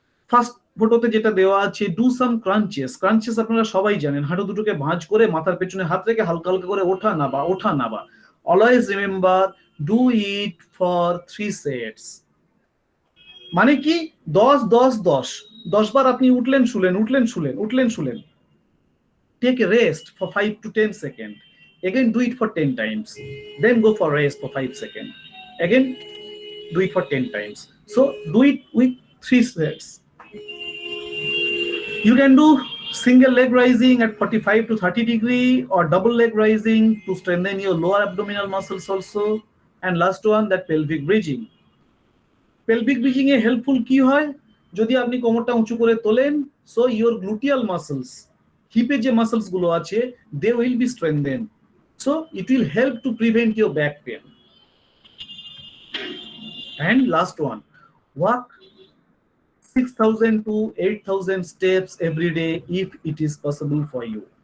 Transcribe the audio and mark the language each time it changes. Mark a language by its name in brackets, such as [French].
[Bangla] First ফটোতে যেটা দেওয়া আছে, [English] Do some crunches. [Bangla] ক্রাঞ্চেস আপনারা সবাই জানেন, হাঁটু দুটোকে ভাঁজ করে মাথার পেছনে হাত রেখে হালকা হালকা করে ওঠা নাবা, ওঠা নাবা। [English] Always remember, do it for 3 sets. [Bangla] মানে কি 10 10 10 10 বার আপনি উঠলেন শুলেন, উঠলেন শুলেন, উঠলেন শুলেন। [English] Take a rest for 5 to 10 seconds. Again, do it for 10 times. Then go for rest for 5 seconds. Again, do it for 10 times. So do it with 3 sets. You can do single leg rising at 45 to 30 degree or double leg rising to strengthen your lower abdominal muscles also. And last one, that pelvic bridging. [Bangla] Pelvic bridging A helpful কি হয়? যদি আপনি কোমরটা উঁচু করে তোলেন, [English] so your gluteal muscles, [Bangla] হিপে যে muscles গুলো আছে, [English] they will be strengthened. So it will help to prevent your back pain. And last one, walk 6,000 to 8,000 steps every day if it is possible for you.